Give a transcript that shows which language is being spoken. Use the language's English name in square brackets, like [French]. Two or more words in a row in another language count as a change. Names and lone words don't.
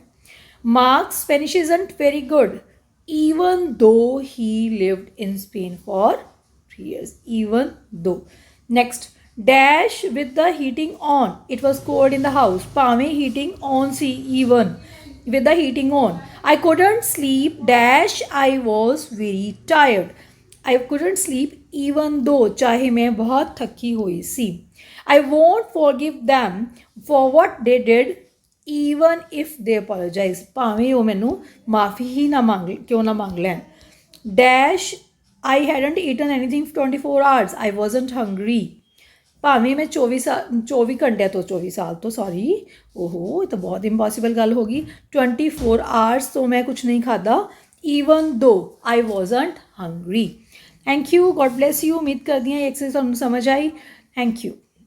[English] Marcus Spanish isn't very good even though he lived in Spain for 3 years, even though. Next, dash with the heating on, it was cold in the house, ਭਾਵੇਂ heating on ਸੀ, even with the heating on. I couldn't sleep dash I was very tired, I couldn't sleep even though, [Punjabi] ਚਾਹੇ ਮੈਂ ਬਹੁਤ ਥੱਕੀ ਹੋਈ ਸੀ। [English] I won't forgive them for what they did even if they apologize, [Punjabi] ਭਾਵੇਂ ਉਹ ਮੈਨੂੰ ਮਾਫੀ ਹੀ ਨਾ ਮੰਗ ਕਿਉਂ ਨਾ ਮੰਗ ਲੈਣ। [English] dash I hadn't eaten anything for 24 hours, I wasn't hungry, [Punjabi] ਭਾਵੇਂ ਮੈਂ 24 ਘੰਟਿਆਂ ਤੋਂ 24 ਸਾਲ ਤੋਂ ਸੌਰੀ ਇਹ ਤਾਂ ਬਹੁਤ ਇੰਪੋਸੀਬਲ ਗੱਲ ਹੋ ਗਈ, 24 hours ਤੋਂ ਮੈਂ ਕੁਛ ਨਹੀਂ ਖਾਧਾ [English] even though I wasn't hungry। thank you, God bless you. [Punjabi] ਉਮੀਦ ਕਰਦੀ ਹਾਂ ਇਹ ਐਕਸਰਸਾਈਜ਼ ਤੁਹਾਨੂੰ ਸਮਝ ਆਈ। [English] thank you.